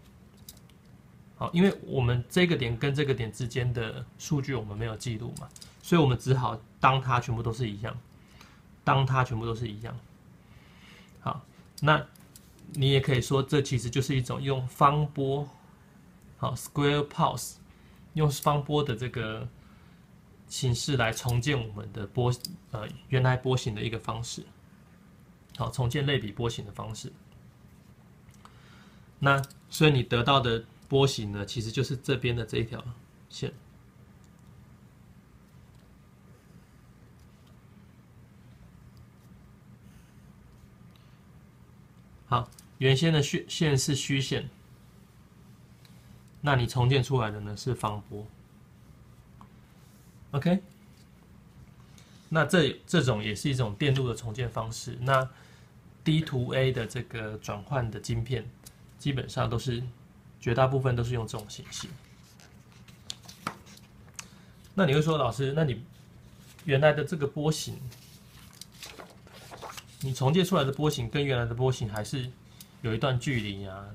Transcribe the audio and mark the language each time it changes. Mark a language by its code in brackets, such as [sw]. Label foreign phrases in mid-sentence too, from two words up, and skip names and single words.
[zh] 好，因為我們這個點跟這個點之間的數據我們沒有記錄嘛，所以我們只好當它全部都是一樣，當它全部都是一樣。好，那你也可以說，這其實就是一種用方波，好 ， [en] square pulse， [zh] 用方波的這個形式來重建我們的原來波形的一個方式。好，重建類比波形的方式。那所以你得到的波形呢，其實就是這邊的這一條線。好，原先的線是虛線，那你重建出來的呢是方波。OK， 那這種也是一種電路的重建方式。那 D2A 的這個轉換的晶片，基本上都是絕大部分都是用這種形式。那你會說，老師，那你原來的這個波形，你重建出來的波形跟原來的波形還是有一段距離啊？